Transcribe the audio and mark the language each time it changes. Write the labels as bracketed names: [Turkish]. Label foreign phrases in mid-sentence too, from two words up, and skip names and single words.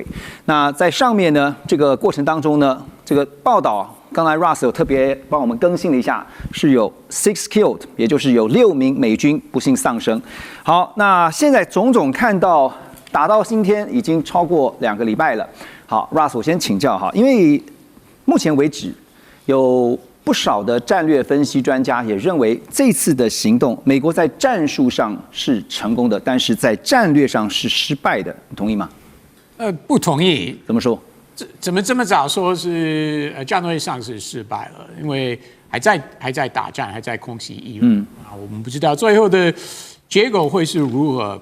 [Chinese] 那在上面呢，這個過程當中呢，這個報道剛才 Ross 有特別幫我們更新了一下，是有 6 killed， 也就是有6名美軍不幸喪生。好，那現在種種看到打到今天已經超過2個禮拜了。好 ，Ross， 我先請教哈，因為目前為止有不少的戰略分析專家也認為這次的行動，美國在戰術上是成功的，但是在戰略上是失敗的，你同意嗎？不同意。怎麼說？怎麼這麼早說是戰略上是失敗了？因為還在打仗，還在空襲伊朗啊，我們不知道最後的結果會是如何。